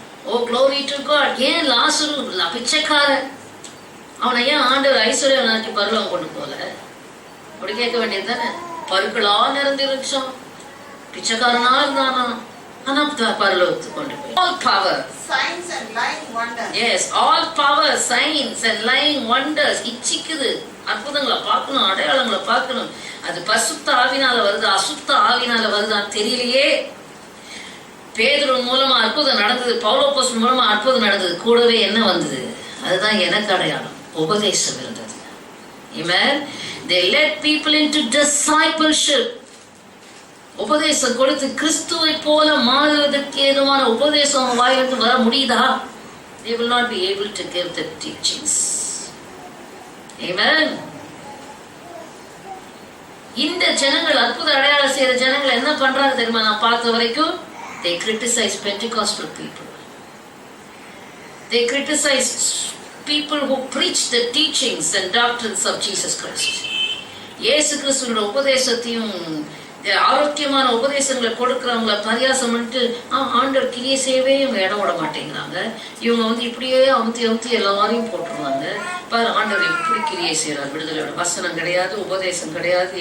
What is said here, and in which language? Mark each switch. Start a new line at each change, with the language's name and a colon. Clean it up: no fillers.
Tamil: O
English: glory to God.
Tamil: ஏன் லாசரு பிச்சைக்காரன், அவனை ஏன் ஆண்டவர் ஐஸ்வர்யவனாக்கி பரலோகம் கொண்டு போல? அப்படி கேட்க வேண்டியது தானே. பருக்களா நிறைந்திருச்சோம், பிச்சைக்காரனா இருந்தானா, ஆனா பரலோகத்துக்கு கொண்டு போய்.
English: All power, signs and lying wonders. Yes, all power, signs and lying wonders.
Tamil: இச்சிக்குது, அற்புதங்களை பார்க்கணும், அடையாளங்களை பார்க்கணும். அது பரிசுத்த ஆவினால வருது, அசுத்த ஆவினால வருதான்னு தெரியலையே. பேதுரு மூலமா அற்புதம் நடந்தது, பவுலோப்போஸ்தலன் மூலமா அற்புதம் நடந்தது. கூடவே என்ன வந்தது? அதுதான் எனக்கு அடையாளம், உபதேசம் இருந்தது.
English: Amen. They led people into discipleship.
Tamil: உபதேசம் கொடுத்து கிறிஸ்துவை போல மாறுவதற்கு ஏதுவான உபதேசம் வாயிலிருந்து வர முடியுதா?
English: They will not be able to give the teachings. Amen.
Tamil: இந்த ஜனங்கள் அற்புத அடையாளம் செய்யற ஜனங்கள் என்ன பண்றாங்க தெரியுமா? நான் பார்த்த வரைக்கும்
English: they criticize Pentecostal people. They criticize people who preach the teachings and doctrines of Jesus Christ.
Tamil: இயேசு கிறிஸ்துவோட உபதேசத்தையும் ஆரோக்கியமான உபதேசங்களை கொடுக்கிறவங்கள பரியாசம் பண்ணிட்டு ஆண்டவர் கிரியை செய்யவே இவங்க இடம் விட மாட்டேங்கிறாங்க. இவங்க இப்படியே அமுத்தி எல்லாரையும் போட்டுருவாங்க. பாரு ஆண்டவர் எப்படி கிரியை செய்யறார், விடுதலையோட வசனம் கிடையாது, உபதேசம் கிடையாது.